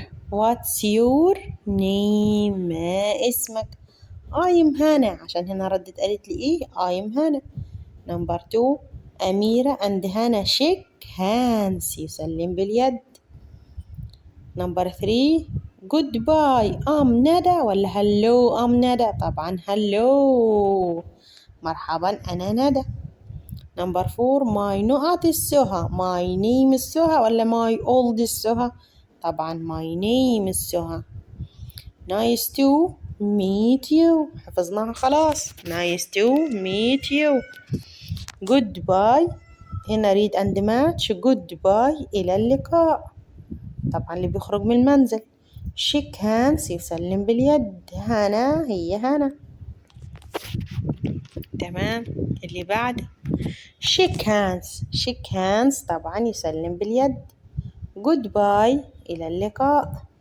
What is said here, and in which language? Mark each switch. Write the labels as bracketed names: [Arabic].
[English] what's your name [Arabic] ما اسمك. I'm هنا، عشان هنا ردت قالت لي ايه I'm هنا. نمبر 2 أميرة and هنا shake hands يسلم باليد. نمبر 3 goodbye ندى ولا hello ندى؟ طبعا hello مرحبا أنا ندى. نمبر 4 my نقط السهى، my name السهى ولا my old السهى؟ طبعا my name السهى. [English] nice to meet you حفظناها خلاص. nice to meet you. goodbye هنا read and match. [Arabic] goodbye إلى اللقاء طبعا اللي بيخرج من المنزل. [English] shake hands [Arabic] يسلم باليد. هنا هي هنا. تمام. اللي بعد [English] shake hands. shake hands [Arabic] طبعا يسلم باليد. goodbye إلى اللقاء.